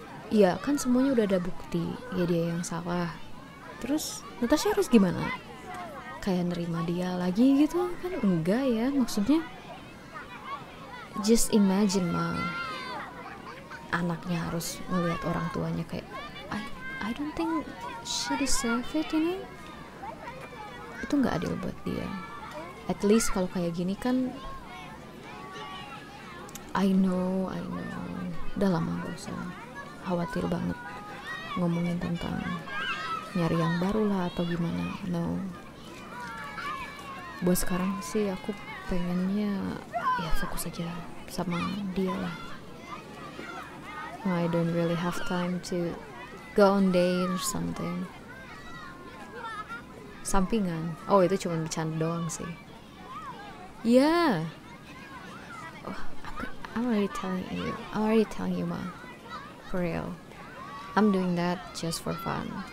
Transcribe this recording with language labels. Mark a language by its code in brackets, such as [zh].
[id] Ya kan semuanya udah ada bukti, ya dia yang salah. Terus Natasha harus gimana? Kayak nerima dia lagi gitu kan? Enggak ya, maksudnya [en] just imagine Ma, [id] anaknya harus melihat orang tuanya kayak [en] I don't think she deserve it, you know. [id] Itu nggak adil buat dia. [en] At least [id] kalau kayak gini kan, [en] I know [id] udah lama gak usah khawatir banget ngomongin tentang nyari yang baru lah atau gimana. No, buat sekarang sih aku pengennya ya fokus aja sama dia lah. [en] I don't really have time to go on date or something. [id] Sampingan, oh itu cuma bercanda doang sih. [en] Yeah, oh, I'm already telling you Ma, for real, I'm doing that just for fun.